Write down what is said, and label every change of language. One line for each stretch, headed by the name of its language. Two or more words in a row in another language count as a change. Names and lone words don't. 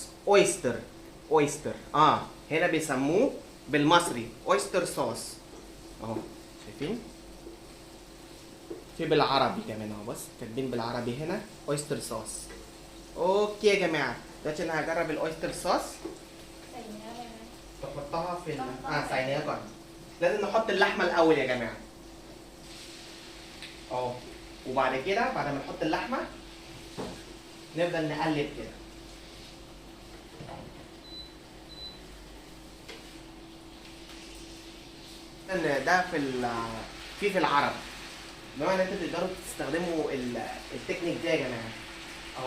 Arabic: اويستر هنا بيسموه بالمصري اويستر صوص اهو، شايفين؟ في بالعربي كمان اهو، بس كاتبين بالعربي هنا اويستر صوص. اوكي يا جماعه، دلوقتي انا هجرب الاويستر صوص.
Thai: ใส่เนื้อเลยไหม
Arabic: تحطها في
Thai: ใส่เนื้อก่อน.
Arabic: لازم نحط اللحمه الاول يا جماعه اهو، وبعد كده بعد ما نحط اللحمه نفضل نقلب كده. ان ده في العرب، بما ان انتوا تقدروا تستخدموا التكنيك ده يا جماعه اهو.